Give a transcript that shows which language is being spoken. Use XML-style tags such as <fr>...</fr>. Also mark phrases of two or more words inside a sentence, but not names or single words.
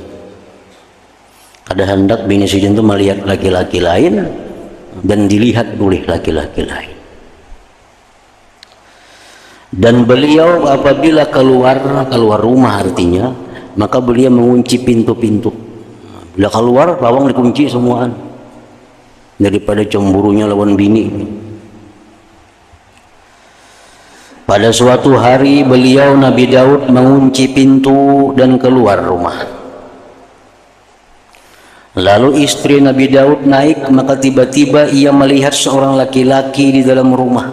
<bjn>Kada hendak bini sidin itu melihat laki-laki lain dan dilihat oleh laki-laki lain.</bjn> <id>Dan beliau apabila keluar rumah artinya, maka beliau mengunci pintu-pintu.</id> <bjn>Bila keluar lawang dikunci semuaan daripada cemburunya lawan bini.</bjn> <id>Pada suatu hari beliau Nabi Daud mengunci pintu dan keluar rumah. Lalu istri Nabi Daud naik, maka tiba-tiba ia melihat seorang laki-laki di dalam rumah.</id>